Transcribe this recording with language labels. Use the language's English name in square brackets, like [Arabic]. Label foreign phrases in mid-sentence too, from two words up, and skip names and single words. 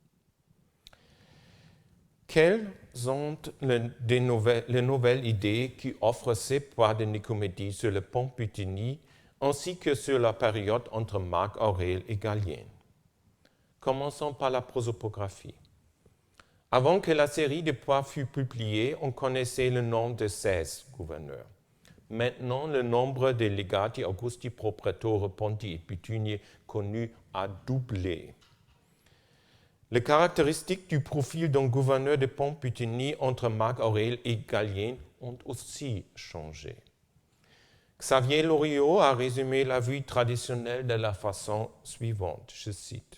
[French] Quelles sont les nouvelles idées qui offrent ces poids de Nicomédie sur le pont Bithynie ainsi que sur la période entre Marc Aurèle et Galien? Commençons par la prosopographie. Avant que la série de poids fût publiée, on connaissait le nom de 16 gouverneurs. Maintenant, le nombre de [Latin] legati Augusti pro praetore Ponti et Bithynie [French] connus a doublé. Les caractéristiques du profil d'un gouverneur de Pont Bithynie entre Marc Aurèle et Galien ont aussi changé. Xavier Loriot a résumé la vie traditionnelle de la façon suivante, je cite.